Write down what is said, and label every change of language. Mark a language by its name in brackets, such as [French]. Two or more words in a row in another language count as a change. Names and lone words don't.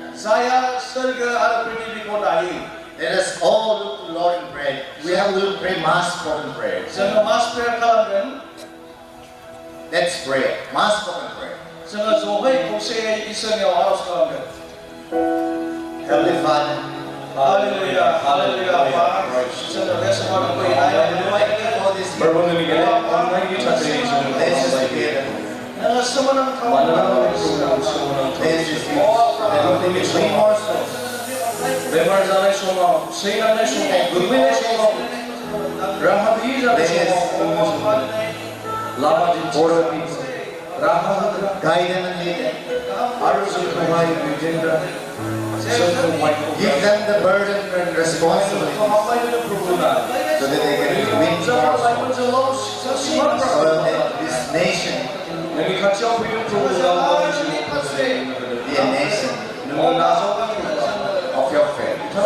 [English] Let us all look to the Lord in prayer. We will pray mass spoken prayer. Let's pray. Mass spoken prayer. Heavenly Father, [Bodo] Hallelujah, hallelujah, बेमार जानाय समाव सैनाय समाव गोग्लैनाय समाव राहा गैयि जानाय समाव लामा दिन्थिग्रा राहा होग्रा आरो जोंखौहाय दैदेनग्रा [English] give them the burden and responsibility so that they can win this nation be a nation of your faith.